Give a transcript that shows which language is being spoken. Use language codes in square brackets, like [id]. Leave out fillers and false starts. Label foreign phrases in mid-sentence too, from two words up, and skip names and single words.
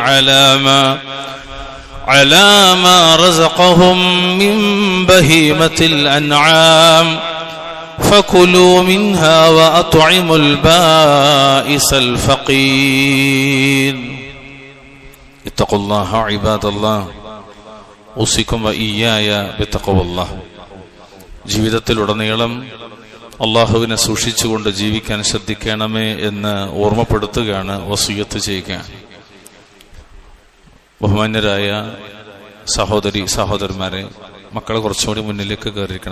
[ar] على ما رزقهم من بهيمة الأنعام فكلوا منها وأطعموا البائس الفقير اتقوا الله عباد الله أوصيكم وإياي بتقوى الله. [ml] ജീവിതത്തിലുടനീളം അള്ളാഹുവിനെ സൂക്ഷിച്ചുകൊണ്ട് ജീവിക്കാൻ ശ്രദ്ധിക്കണമേ എന്ന് ഓർമ്മപ്പെടുത്തുകയാണ്, വസിയത്ത് ചെയ്യുകയാണ്. ബഹുമാന്യരായ സഹോദരന്മാരെ, മക്കളെ കുറച്ചുകൂടി മുന്നിലേക്ക് കയറിയിരിക്കണം.